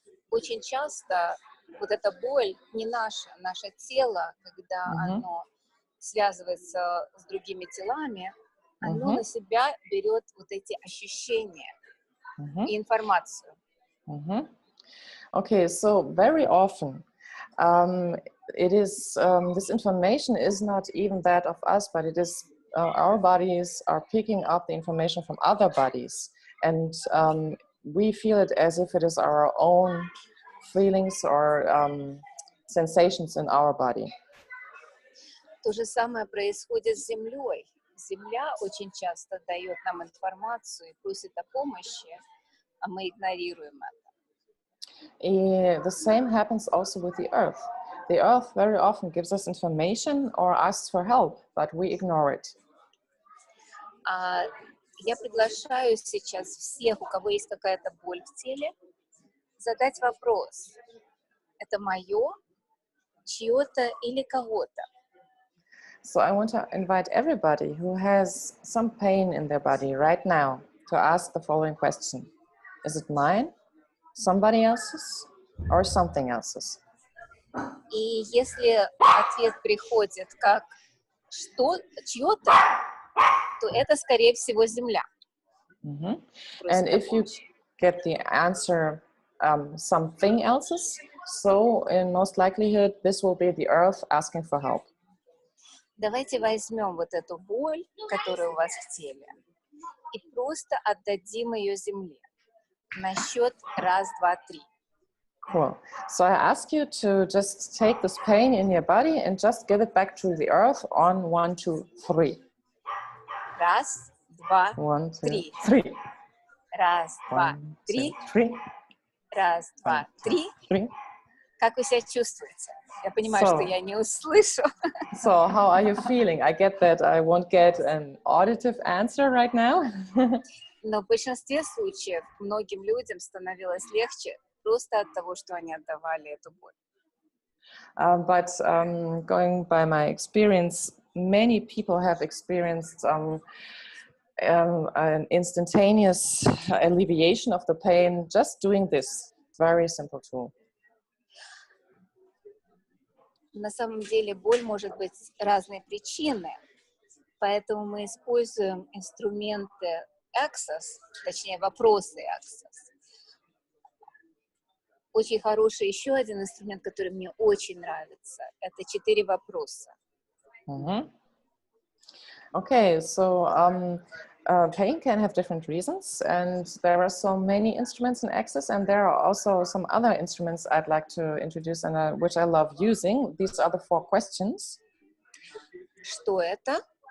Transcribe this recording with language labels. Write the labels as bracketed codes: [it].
[ru] Очень часто вот эта боль не наше тело, когда оно связывается с другими телами, оно на себя берет вот эти ощущения и информацию. [en] Okay, so very often it is this information is not even that of us, but it is our bodies are picking up the information from other bodies, and we feel it as if it is our own feelings or sensations in our body. [ru] То же самое происходит с Землей. Земля очень часто дает нам информацию и просит о помощи, а мы игнорируем это. [en] The same happens also with the Earth. The Earth very often gives us information or asks for help, but we ignore it. [ru] Я приглашаю сейчас всех, у кого есть какая-то боль в теле, задать вопрос: это мое, чье-то или кого-то? [en] So I want to invite everybody who has some pain in their body right now to ask the following question. Is it mine, somebody else's, or something else's? [ru] И если ответ приходит как чье-то, то это, скорее всего, Земля. [en] And if you get the answer something else's, so in most likelihood, this will be the Earth asking for help. [ru] Давайте возьмем вот эту боль, которая у вас в теле, и просто отдадим ее земле. На счет 1, 2, 3. [en] Cool. So I ask you to just take this pain in your body and just give it back to the earth on 1, 2, 3. 1, 2, 1, 2, 3. 3. 1, 2, 3. 3. 1, 2, 3. 3. [ru] Как вы себя чувствуете? Я понимаю, что я не услышу. [en] So how are you feeling? I get that I won't get an auditive answer right now. [ru] Но в большинстве случаев многим людям становилось легче просто от того, что они отдавали эту боль. [en] But going by my experience, many people have experienced an instantaneous alleviation of the pain just doing this very simple tool. [ru] На самом деле боль может быть разной причины, поэтому мы используем инструменты Access, точнее вопросы Access. Очень хороший еще один инструмент, который мне очень нравится, это 4 вопроса. [en] Okay, so pain can have different reasons, and there are so many instruments in Access, and there are also some other instruments I'd like to introduce and which I love using. These are the 4 questions. [ru] Что это?